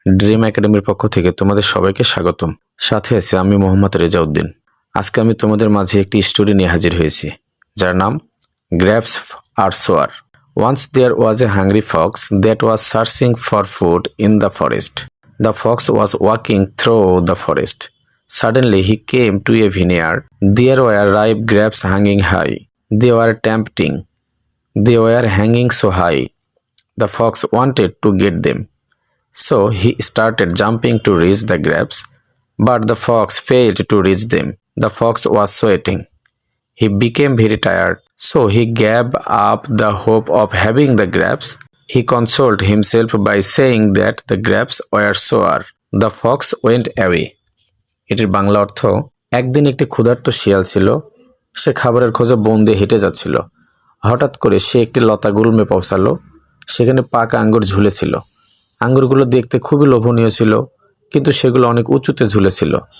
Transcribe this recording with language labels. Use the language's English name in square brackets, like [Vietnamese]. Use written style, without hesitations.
[Bangla] Dream একাডেমির পক্ষ থেকে তোমাদের সবাইকে স্বাগতম। সাথে আছে আমি মোহাম্মদ রেজাউদ্দিন। আজকে আমি তোমাদের মাঝে একটি স্টোরি নিয়ে হাজির হয়েছি, যার নাম গ্র্যাপস আর সোয়ার। [English] Once there was a hungry fox that was searching for food in the forest. The fox was walking through the forest. Suddenly he came to a vineyard. There were ripe grapes hanging high. They were tempting. They were hanging so high. The fox wanted to get them. So he started jumping to reach the grapes, but the fox failed to reach them. The fox was sweating. He became very tired, so he gave up the hope of having the grapes. He consoled himself by saying that the grapes were sour. The fox went away. [Bangla] এটির বাংলা অর্থ, একদিন একটি ক্ষুধার্ত শিয়াল ছিল। সে খাবারের খোঁজে বন দিয়ে হেঁটে যাচ্ছিল। হঠাৎ করে সে একটি লতা গুল্মে পৌঁছালো। সেখানে পাকা আঙ্গুর ঝুলেছিল। আঙ্গুরগুলো দেখতে খুবই লোভনীয় ছিল, কিন্তু সেগুলো অনেক উঁচুতে ঝুলেছিল।